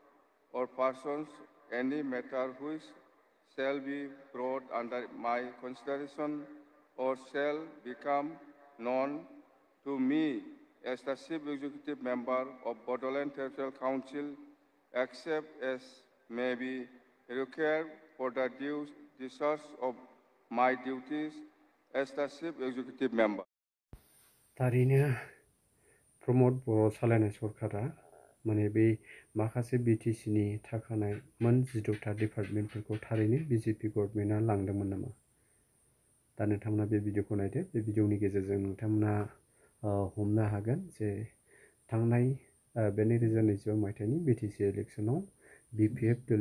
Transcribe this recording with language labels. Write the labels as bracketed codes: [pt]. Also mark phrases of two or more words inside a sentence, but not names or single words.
[en] any matter which shall be brought under my consideration or shall become known to me as the Chief Executive Member of Bodoland Territorial Council, except as may be required for the due discharge of my duties as the Chief Executive Member. [brx] थारैनो प्रमद बर' सालायनाय सरकारा माने बे माखासे बिटिसिनि थाखानाय मोन 12टा डिपार्टमेन्टफोरखौ थारैनो [en] BJP government [brx] लांदोंमोन नामा? दा नोंथांमोना बे भिडिअखौ नायदो। बे भिडिअनि गेजेरजों नोंथांमोना हमनो हागोन जे थांनाय 2022 मायथाइनि [en] BTC election [brx] बिपिएफ